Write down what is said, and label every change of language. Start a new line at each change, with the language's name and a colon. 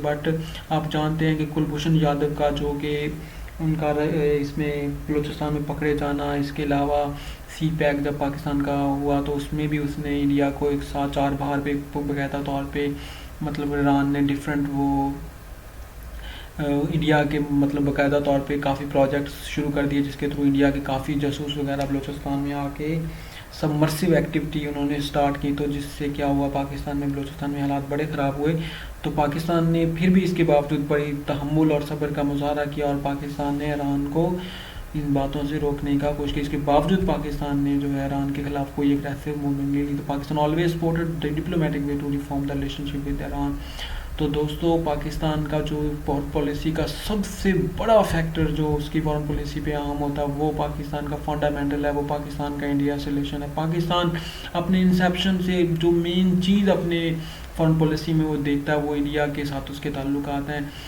Urdu: But آپ جانتے ہیں کہ کلبھوشن یادو کا جو کہ ان کا اس میں بلوچستان میں پکڑے جانا, اس کے علاوہ سی پیک جب پاکستان کا ہوا تو اس میں بھی اس نے انڈیا کو ایک ساتھ 4 باہر پہ باقاعدہ طور پہ مطلب ایران نے ڈفرینٹ وہ انڈیا کے مطلب باقاعدہ طور پہ کافی پروجیکٹس شروع کر دیے جس کے تھرو انڈیا کے کافی جاسوس وغیرہ بلوچستان میں آ کے سبمرسیو ایکٹیویٹی انہوں نے سٹارٹ کی. تو جس سے کیا ہوا پاکستان میں بلوچستان میں حالات بڑے خراب ہوئے. تو پاکستان نے پھر بھی اس کے باوجود بڑی تحمل اور صبر کا مظاہرہ کیا اور پاکستان نے ایران کو ان باتوں سے روکنے کا کوشش کی. اس کے باوجود پاکستان نے جو ہے ایران کے خلاف کوئی اگریسو موومنٹ نہیں لی.
English: تو Pakistan always supported the diplomatic way to reform the relationship with Iran.
Urdu: تو دوستوں پاکستان کا جو فارن پالیسی کا سب سے بڑا فیکٹر جو اس کی فارن پالیسی پہ عام ہوتا ہے وہ پاکستان کا فنڈامنٹل ہے, وہ پاکستان کا انڈیا سے ریلیشن ہے. پاکستان اپنے انسیپشن سے جو مین چیز اپنے فارن پالیسی میں وہ دیکھتا ہے وہ انڈیا کے ساتھ اس کے تعلقات ہیں.